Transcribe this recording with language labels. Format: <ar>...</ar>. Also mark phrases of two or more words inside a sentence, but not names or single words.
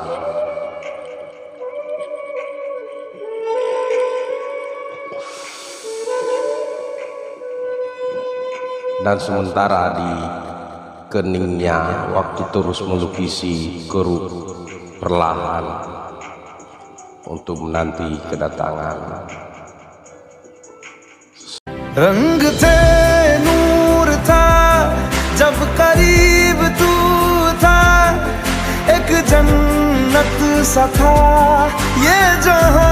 <id>Dan sementara di keningnya waktu terus melukisi keruh perlahan untuk menanti kedatangan.</id> <hi>रंग थे नूर था जब करीब तू था, एक जन्नत सा था ये जो</hi>